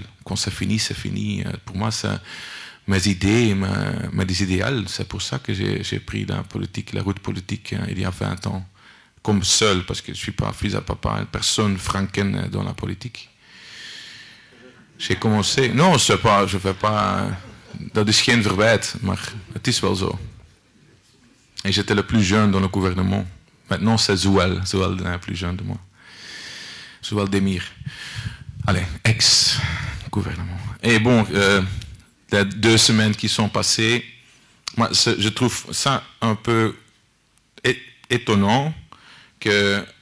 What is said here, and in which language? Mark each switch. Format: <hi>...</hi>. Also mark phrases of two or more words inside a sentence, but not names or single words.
<fr>Quand c'est fini, c'est fini. Pour moi, c'est mes idées, mes idéaux. C'est pour ça que j'ai pris la route politique il y a 20 ans. Comme seul, parce que je ne suis pas fils à papa, personne franken dans la politique. J'ai commencé... Non, je ne fais pas...</fr> <nl>Dat is geen verwijt, maar het is wel zo.</nl> <fr>Et j'étais le plus jeune dans le gouvernement. Maintenant, c'est Zoual. Zoual est plus jeune de moi. Zoual Demir. Allez, ex-gouvernement. Et bon, les 2 semaines qui sont passées, moi, je trouve ça un peu étonnant que...</fr>